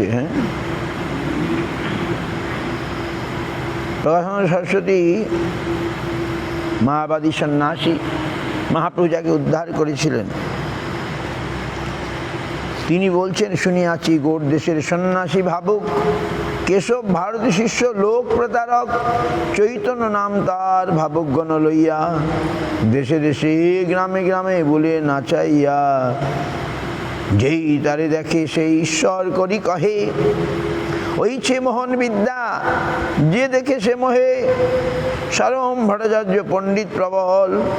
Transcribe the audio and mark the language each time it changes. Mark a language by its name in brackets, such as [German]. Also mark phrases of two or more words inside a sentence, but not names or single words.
[Bangla] হ্যাঁ, প্রকাশানন্দ সরস্বতী মায়াবাদী সন্ন্যাসী মহাপ্রভু যাকে উদ্ধার করেছিলেন তিনি বলছেন, শুনিয়াছি গোর দেশের সন্ন্যাসী ভাবুক, কেশব ভারতী শিষ্য লোক প্রতারক, চৈতন্য নাম তার ভাবুক গণ লইয়া, দেশে দেশে গ্রামে গ্রামে বলে নাচাইয়া, যেই তারে দেখে সেই ঈশ্বর করি কহে, ওইছে মোহন বিদ্যা যে দেখে সে মোহে, সারম ভট্টাচার্য পণ্ডিত প্রবল,